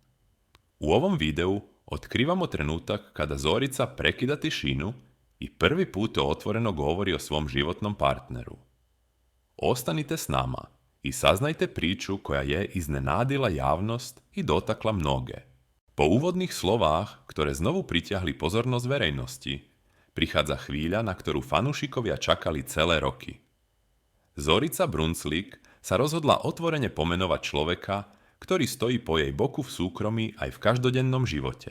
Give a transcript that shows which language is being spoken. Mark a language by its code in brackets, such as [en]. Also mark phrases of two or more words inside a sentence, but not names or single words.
[sr] U ovom videu otkrivamo trenutak kada Zorica prekida tišinu i prvi put otvoreno govori o svom životnom partneru. Ostanite s nama i saznajte priču koja je iznenadila javnost i dotakla mnoge. [sk] Po úvodných slovách, ktoré znovu pritiahli pozornosť verejnosti, prichádza chvíľa, na ktorú fanúšikovia čakali celé roky. Zorica Brunslik sa rozhodla otvorene pomenovať človeka, ktorý stojí po jej boku v súkromí aj v každodennom živote.